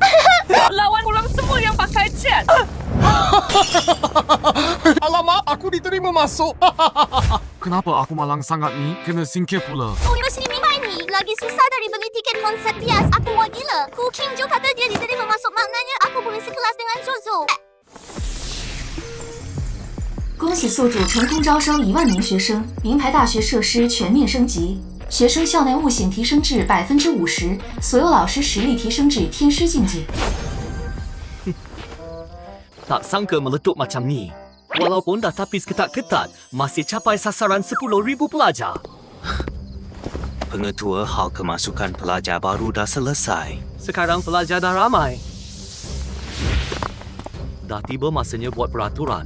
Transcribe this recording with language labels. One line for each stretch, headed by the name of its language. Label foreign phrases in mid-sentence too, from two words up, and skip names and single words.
Malay: Lawan orang semua yang pakai jet. Alamak, aku masuk. Kenapa aku malang sangat ni? Kena singkir pula. Universiti Mingpai ni lagi susah dari beli tiket konsert bias. Aku muak gila. Ku King Jo kata dia diterima masuk, maknanya aku boleh sekelas dengan Jozo.
Chinese: 恭喜宿主成功招收1万名学生，名牌大学设施全面升级，学生校内悟性提升至50%，所有老师实力提升至天师境界。
Malay: Tak sangka meletup macam ni. Walaupun dah tapis ketat-ketat, masih capai sasaran 10,000 pelajar. Pengetua hal kemasukan pelajar baru dah selesai. Sekarang pelajar dah ramai. Dah tiba masanya buat peraturan.